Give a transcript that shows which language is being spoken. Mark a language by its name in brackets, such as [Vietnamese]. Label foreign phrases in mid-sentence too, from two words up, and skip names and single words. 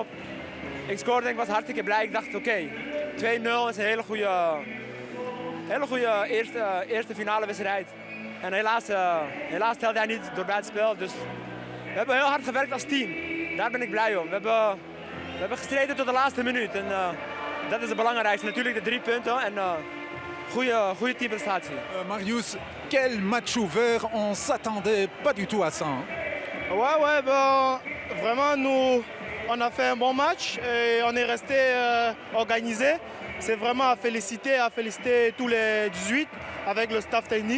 [Dutch] Ik scoorde en ik was hartstikke blij. Ik dacht oké, 2-0 is een hele goede eerste finale wedstrijd. En helaas telde hij niet door buitenspel. Dus we hebben heel hard gewerkt als team. Daar ben ik blij om. We hebben gestreden tot de laatste minuut. En dat is het belangrijkste. Natuurlijk de 3 punten en goede teamprestatie. [French] Marius, quel match ouvert, on s'attendait pas du tout à ça. Hein? Ouais, vraiment, nous, on a fait un bon match et on est resté organisé. C'est vraiment à féliciter tous les 18 avec le staff technique.